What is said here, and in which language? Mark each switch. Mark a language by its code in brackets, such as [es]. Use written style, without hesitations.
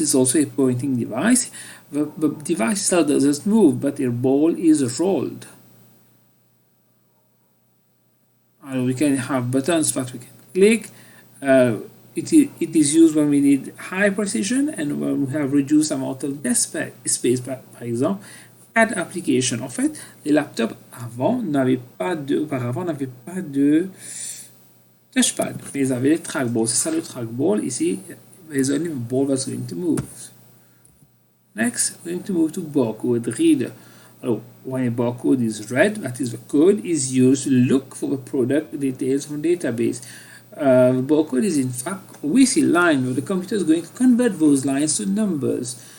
[en] It's also a pointing device. The device itself doesn't move, but the ball is rolled. We can have buttons that we can click. It is used when we need high precision and when we have reduced amount of desk space, par exemple. [fr] Pas d'application. En fait, les laptops auparavant n'avaient pas de touchpad, mais ils avaient des trackballs. C'est ça le trackball. [en] Ici, there's only a ball that's going to move. Next, we're going to move to barcode reader. When a barcode is read, that is the code is used to look for the product details from database. The barcode is in fact a WC line where the computer is going to convert those lines to numbers.